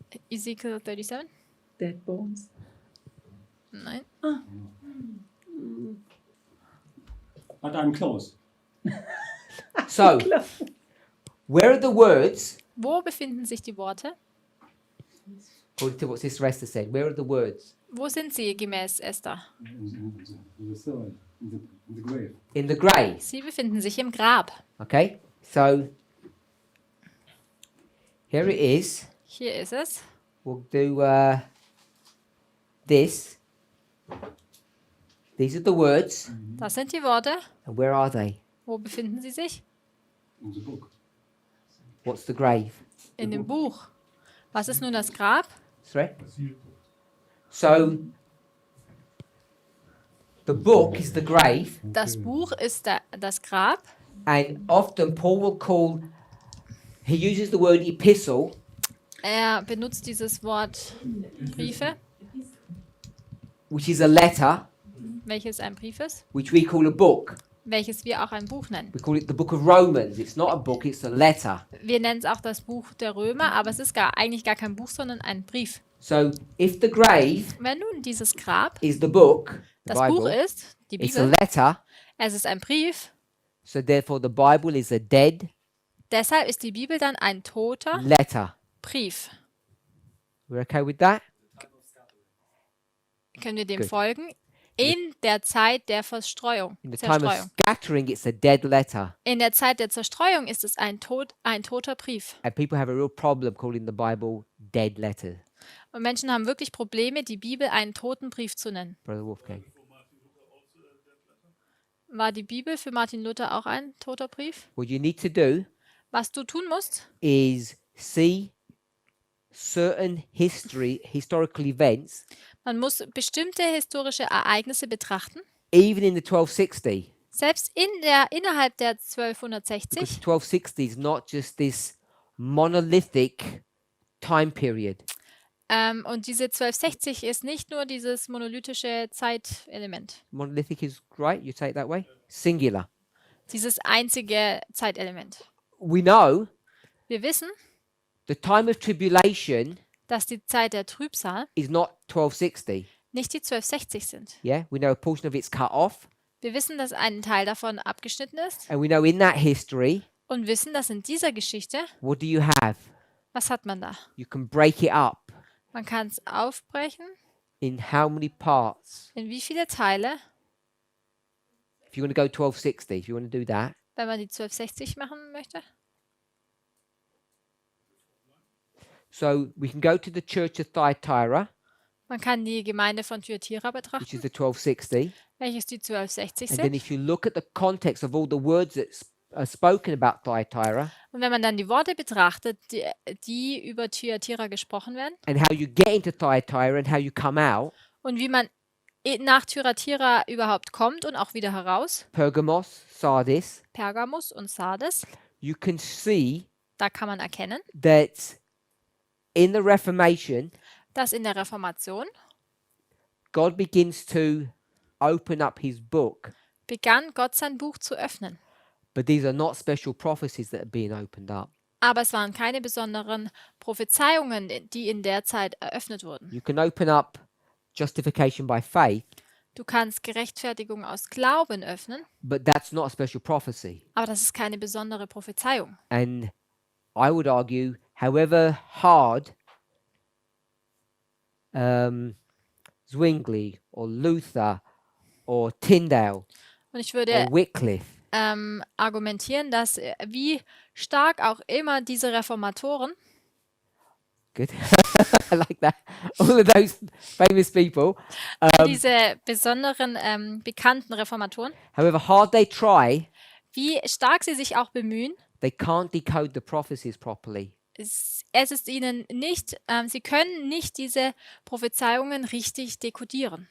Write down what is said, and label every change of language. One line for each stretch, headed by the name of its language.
English: Ezekiel 37? Dead bones.
German: Nein.
English: But I'm close. So, where are the words,
German: Wo befinden sich die Worte?
English: according to what Sister Esther said, where are the words?
German: Wo sind sie gemäß Esther?
English: In the soil, in the grave. In the grave.
German: Sie befinden sich im Grab.
English: Okay? So, here it is.
German: Hier ist es.
English: We'll do this. These are the words.
German: Das sind die Worte.
English: And where are they?
German: Wo befinden sie sich?
English: In the book. What's the grave?
German: In dem Buch. Was ist nun das Grab?
English: Sorry? So, the book is the grave,
German: Das Buch ist das Grab.
English: and often Paul will call, he uses the word epistle,
German: Er benutzt dieses Wort Briefe,
English: which is a letter,
German: welches ein Brief ist,
English: which we call a book.
German: welches wir auch ein Buch nennen.
English: We call it the book of Romans. It's not a book, it's a letter.
German: Wir nennen es auch das Buch der Römer, aber es ist eigentlich gar kein Buch, sondern ein Brief.
English: So if the grave
German: Wenn nun dieses Grab
English: is the book, the
German: das Buch
English: Bible,
German: ist, die
English: it's a
German: Bibel,
English: letter,
German: es ist ein Brief,
English: so therefore the Bible is a dead
German: deshalb ist die Bibel dann ein toter
English: letter.
German: Brief.
English: We're okay with that?
German: Können wir dem
English: Good.
German: folgen? In der Zeit der Verstreuung.
English: In the time of
German: Zerstreuung.
English: scattering, it's a dead letter.
German: In der Zeit der Zerstreuung ist es ein toter Brief.
English: And people have a real problem calling the Bible dead letter.
German: Und Menschen haben wirklich Probleme, die Bibel einen toten Brief zu nennen.
English: Brother Wolfgang.
German: War die Bibel für Martin Luther auch ein toter Brief?
English: What you need to do
German: Was du tun musst,
English: is see certain historical events,
German: man muss bestimmte historische Ereignisse betrachten,
English: even in the 1260.
German: selbst innerhalb der
English: Because
German: 1260,
English: the 1260 is not just this monolithic time period.
German: und diese 1260 ist nicht nur dieses monolithische Zeitelement,
English: Monolithic is right, you say it that way? Singular.
German: dieses einzige Zeitelement.
English: We know
German: Wir wissen,
English: the time of tribulation
German: dass die Zeit der Trübsal
English: is not 1260.
German: nicht die 1260 sind.
English: Yeah, we know a portion of it's cut off,
German: Wir wissen, dass ein Teil davon abgeschnitten ist
English: and we know in that history,
German: und wissen, dass in dieser Geschichte,
English: what do you have?
German: was hat man da?
English: You can break it up
German: Man kann es aufbrechen.
English: in how many parts?
German: In wie viele Teile?
English: If you want to go 1260, if you want to do that,
German: Wenn man die 1260 machen möchte.
English: so we can go to the church of Thyatira,
German: Man kann die Gemeinde von Thyatira
English: which is
German: betrachten,
English: the 1260,
German: welches die 1260
English: and then
German: sind.
English: if you look at the context of all the words that are spoken about Thyatira
German: Und wenn man dann die Worte betrachtet, die über Thyatira gesprochen werden
English: and how you get into Thyatira and how you come out,
German: und wie man nach Thyatira überhaupt kommt und auch wieder heraus,
English: Pergamos, Sardis,
German: Pergamus und Sardes,
English: you can see
German: da kann man erkennen,
English: that in the Reformation,
German: dass in der Reformation
English: God begins to open up his book,
German: begann Gott sein Buch zu öffnen.
English: but these are not special prophecies that are being opened up.
German: Aber es waren keine besonderen Prophezeiungen, die in der Zeit eröffnet wurden.
English: You can open up justification by faith,
German: Du kannst Gerechtfertigung aus Glauben öffnen,
English: but that's not a special prophecy.
German: aber das ist keine besondere Prophezeiung.
English: And I would argue, however hard Zwingli or Luther or Tyndale
German: Und ich
English: or
German: würde
English: Wycliffe,
German: argumentieren, dass wie stark auch immer diese Reformatoren,
English: good, I like that, all of those famous people,
German: diese besonderen bekannten Reformatoren,
English: however hard they try,
German: wie stark sie sich auch bemühen,
English: they can't decode the prophecies properly.
German: es ist ihnen nicht, sie können nicht diese Prophezeiungen richtig dekodieren.